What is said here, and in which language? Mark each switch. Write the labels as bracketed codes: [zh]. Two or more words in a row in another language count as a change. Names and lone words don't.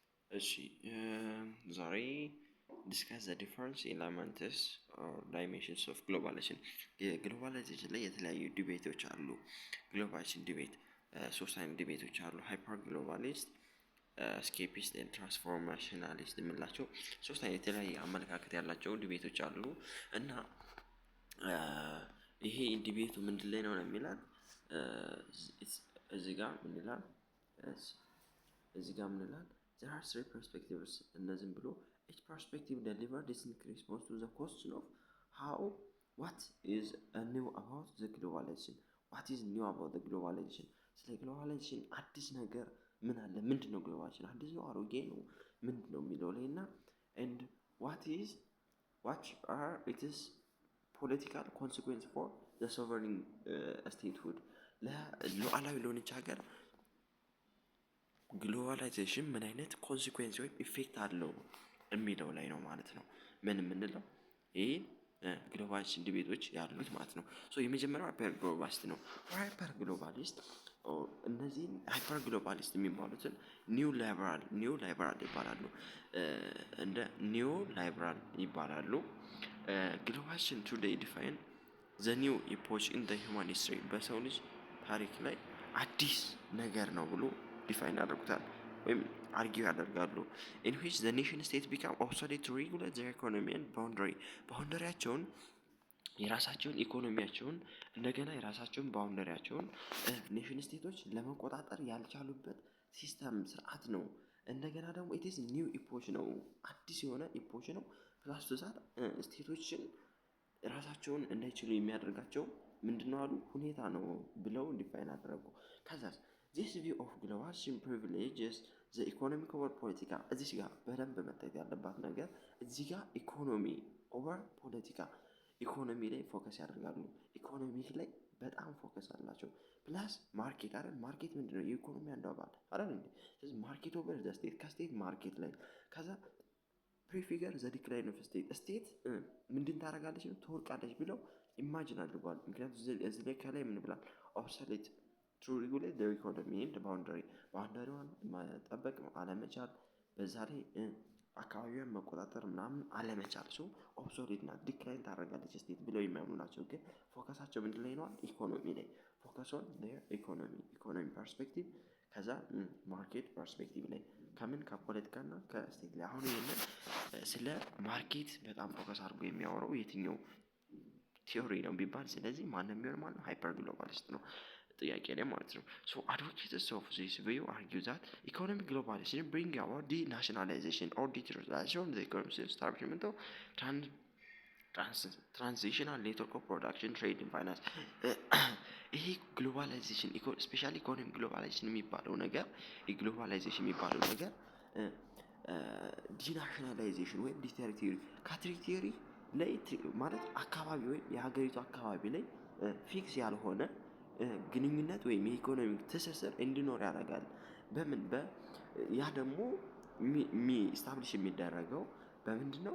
[am] እሺ ዛሬ [en] discuss the difference elements or dimensions of globalization [am] የግሎባላይዜሽን ላይ የተለያዩ ዲቤቶች አሉ። [en] globalization debate [am] ሶስት አይነት ዲቤቶች አሉ። [en] hyper globalist, skeptist and transformationalist [am] የምንላቸው ሶስት አይነት የተለያየ አመለካከት ያላቸው ዲቤቶች አሉ እና ይሄ ዲቤቱ ምንድን ላይ ነው የሚላል እዚህ ጋር ምን ይላል [en] there are three perspectives [am] እነዚህም ብሎ [en] each perspective delivered distinct response to the question of how what is new about the globalization [am] ስለ ግሎባላይዜሽን አዲስ ነገር ምን አለ፣ ምንድን ነው ግሎባላይዜሽን፣ አዲስ ነው አሮጌ ነው ምንድን ነው የሚለው ላይ እና [en] and what are its political consequence for the sovereign statehood [am] ለሉዓላዊ ለሆነች ሀገር ግሎባላይዜሽን ምን አይነት ኮንሲኩዌንስ ወይም ኢፌክት አለው የሚለው ላይ ነው ማለት ነው። ምን የምንለው ይሄ ግሎባላይዜሽን ዲቤቶች ያሉት ማለት ነው። ሶ የመጀመሪያው [en] hyper globalist [am] ነው። [en] hyper globalist [am] እነዚህን [en] hyper globalist [am] የሚባሉትን [en] new liberal [am] ይባላሉ። [en] እንደ new liberal ይባላሉ። globalization today define the new epoch in the human history [am] በሰው ልጅ ታሪክ ላይ አዲስ ነገር ነው ብሎ ዲፋይን ያደርጉታል ወይም አርጊው ያደርጋሉ። [en] in which the nation state become obsolete to regulate their economy and ባውንደሪያቸውን [am] የራሳቸውን ኢኮኖሚያቸውን እንደገና የራሳቸውን ባውንደሪያቸውን ኔሽን ስቴቶች ለመቆጣጠር ያልቻሉበት ሲስተም ስርዓት ነው። እንደገና ደግሞ [en] its new epoch [am] ነው፣ አዲስ የሆነ ኢፖች ነው። [en] plus that [am] ስቴቶችን ራሳቸውን እንዳይችሉ የሚያደርጋቸው ምንድነው አሉ ሁኔታ ነው ብለው ዲፋይን አደረጉ። ከዛ [en] this view of globalization privileges the economic over [am] ፖለቲካ እዚህ ጋር በደንብ መታየት ያለባት ነገር እዚህ ጋር [en] economy over [am] ፖለቲካ ኢኮኖሚ ላይ ፎከስ ያደርጋሉ። ኢኮኖሚክ ላይ በጣም ፎከስ አላቸው። ፕላስ ማርኬት አይደል፣ ማርኬት ምንድነው የኢኮኖሚ አንዱ አባል አይደል እንዴ። ስለዚህ [en] market over the state [am] ከስቴት ማርኬት ላይ ከዛ [en] prefigure the decline of state [am] ምንድን ታደርጋለች ነው ትወርቃለች ብለው ኢማጂን አድርጓል። ምክንያቱም እዚህ ላይ ከላይ ምን ብላል ኦብሶሌት [en] to regulate their economy and [am] ባውንደሪዋን መጠበቅ አለመቻል፣ በዛ ላይ አካባቢውን መቆጣጠር ምናምን አለመቻል ሰው ኦብሶሌት ናት ዲክላይን ታደርጋለች ስቴት ብለው የሚያምኑ ናቸው። ግን ፎከሳቸው ምንድን ላይ ነዋል? ኢኮኖሚ ላይ [en] focus on their economy perspective [am] ከዛ [en] market perspective [am] ላይ ከምን ከፖለቲካና ከስቴት ላይ። አሁን ይሄንን ስለ ማርኬት በጣም ፎከስ አድርጎ የሚያወራው የትኛው ቲዮሪ ነው ቢባል ስለዚህ ማንም ቢሆን ማለት ነው [en] hyper globalist [am] ነው ጥያቄ ላይ ማለት ነው። ሶ [en] advocates of this view argue that economic globalization bring about denationalization or deterioration of the economic establishment of transitional network of production, trade and finance [am] ይሄ ግሎባላይዜሽን [en] specially economy globalization [am] የሚባለው ነገር ዲናሽናላይዜሽን ወይም ከቴሪቶሪ ላይ ማለት አካባቢ ወይም የሀገሪቱ አካባቢ ላይ ፊክስ ያልሆነ ግንኙነት ወይም የኢኮኖሚ ትስስር እንዲኖር ያደርጋል። በምን ያ ደግሞ ስታብሊሽ የሚደረገው በምንድነው?